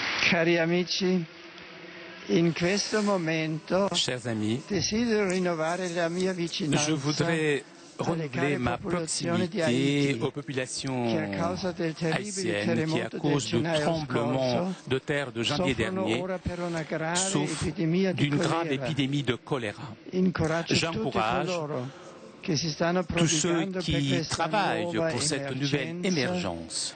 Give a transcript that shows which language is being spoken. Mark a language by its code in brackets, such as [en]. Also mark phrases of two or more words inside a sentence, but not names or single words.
[it] Cari amici, in questo momento [fr] chers amis, [it] desidero rinnovare la mia vicinanza. [fr] Je voudrais renouveler ma proximité aux populations haïtiennes qui, à cause du tremblement de terre de janvier dernier, souffrent d'une grave épidémie de choléra. J'encourage tous ceux qui travaillent pour cette nouvelle émergence.